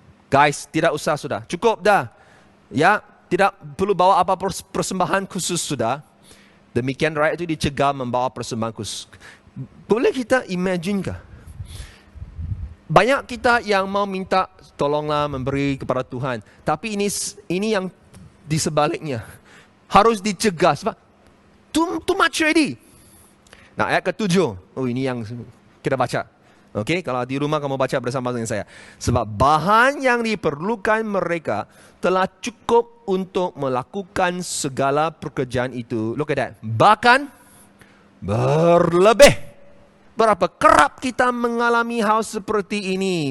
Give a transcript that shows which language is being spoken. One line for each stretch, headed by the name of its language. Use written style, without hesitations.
Malay: Guys, tidak usah sudah. Cukup dah. Ya, tidak perlu bawa apa persembahan khusus sudah. Demikian rakyat itu dicegah membawa persembahan khusus. Boleh kita imagine kah? Banyak kita yang mau minta tolonglah memberi kepada Tuhan. Tapi ini yang di sebaliknya. Harus dicegah sebab
English: too much already.
Malay: Nah, ayat ke-7. Ini yang kita baca. Okey, kalau di rumah kamu baca bersama dengan saya. Sebab bahan yang diperlukan mereka telah cukup untuk melakukan segala pekerjaan itu.
English: Look at that.
Malay: Bahkan berlebih. Berapa kerap kita mengalami hal seperti ini.